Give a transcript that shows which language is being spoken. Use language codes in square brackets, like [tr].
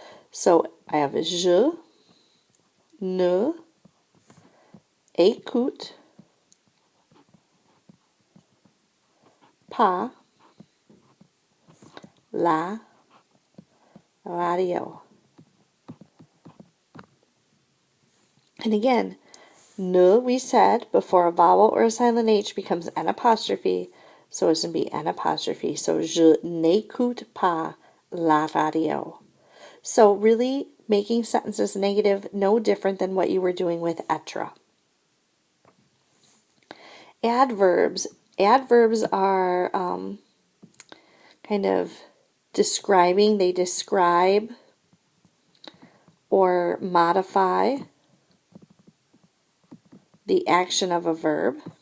[en] So I have [fr] je, ne, écoute, pas, la, radio. [en] And again, ne, we said, before a vowel or a silent H becomes an apostrophe. So it's going to be an apostrophe. [fr] So je n'écoute pas la radio. [en] So really making sentences negative, no different than what you were doing with être. Adverbs. Adverbs are kind of describing. They describe or modify the action of a verb.